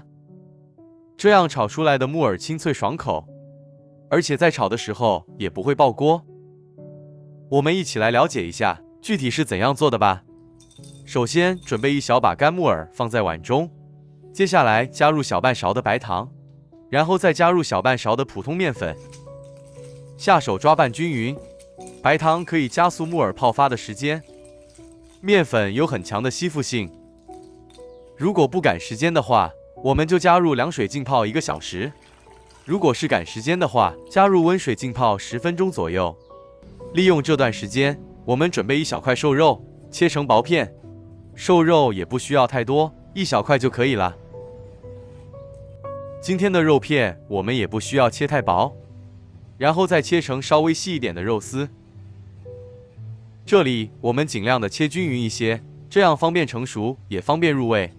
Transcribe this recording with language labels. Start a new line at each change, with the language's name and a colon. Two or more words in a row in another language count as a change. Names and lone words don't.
Chinese: 這樣炒出來的木耳清脆爽口，而且在炒的時候也不會爆鍋。我們一起來了解一下具體是怎樣做的吧。首先準備一小把乾木耳放在碗中，接下來加入小半勺的白糖，然後再加入小半勺的普通麵粉，下手抓拌均勻。白糖可以加速木耳泡發的時間，麵粉有很強的吸附性。如果不趕時間的話，我們就加入涼水浸泡1個小時。如果是趕時間的話，加入溫水浸泡10分鐘左右。利用這段時間，我們準備一小塊瘦肉，切成薄片。瘦肉也不需要太多，1小塊就可以了。今天的肉片我們也不需要切太薄，然後再切成稍微細一點的肉絲。這裡我們盡量的切均勻一些，這樣方便成熟，也方便入味。